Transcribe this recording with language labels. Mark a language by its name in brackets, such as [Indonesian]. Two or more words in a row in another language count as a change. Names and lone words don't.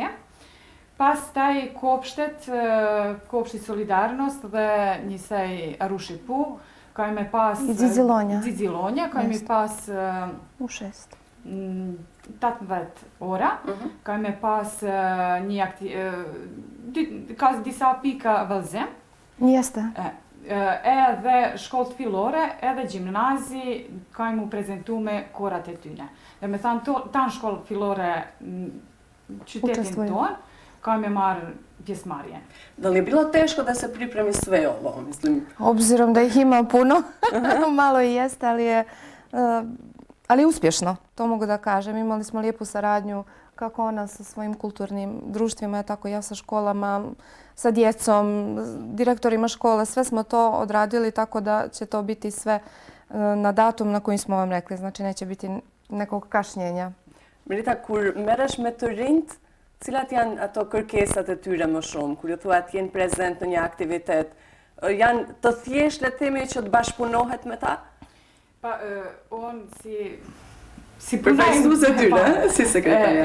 [Albanian] Pastaj kopshtet, kopshti Solidarnost dhe njësej Arushi Pu, ka me pas Zizilonja, ka me pas 18 ora, ka me pas ka disa pika vëllëzim. Jeste. Edhe shkollët fillore, edhe gjimnazi, ka mu prezentu me korat e tyne. Dhe me thanë, tanë shkollët fillore në qytetin tonë, ka me marë pjesëmarrje. [Serbian] Da li je bilo teško da se pripremi sve ovo, mislim? Obzirom da ih ima puno, malo i jeste, ali uspješno, to mogu da kažem. Imali smo lijepu saradnju, kako ona sa svojim kulturnim društvima, tako ja sa školama, sa djecom, direktorima škole, sve smo to odradili, tako da će to biti sve na datum na koji smo vam rekli, znači neće biti nekog kašnjenja. [Albanian] Merita, kur merresh me të rinjt, cilat janë ato kërkesat e tyre më shumë, kur ju thua të jenë prezent në një aktivitet, janë të thjesht le themi që të bashkëpunohet me ta? Unë si përfaqësuese tyre, si sekretarja.